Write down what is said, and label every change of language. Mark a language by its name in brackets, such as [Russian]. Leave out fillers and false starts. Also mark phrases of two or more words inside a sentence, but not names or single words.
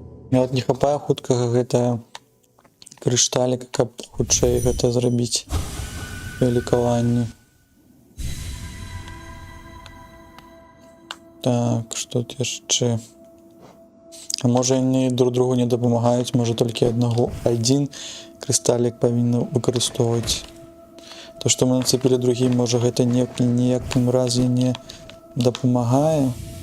[Belarusian] Мне вот не хапае хуткага гэта крышталіка, каб хутчэй гэта зрабіць лікаванне. Так, што тут яшчэ? А можа яны [Russian] друг другу [Belarusian] не дапамагаюць, можа толькі адзін крысталік павінны выкарыстоўваць. То, што мы нацепілі другі, можа гэта ніякім разе не дапамагае.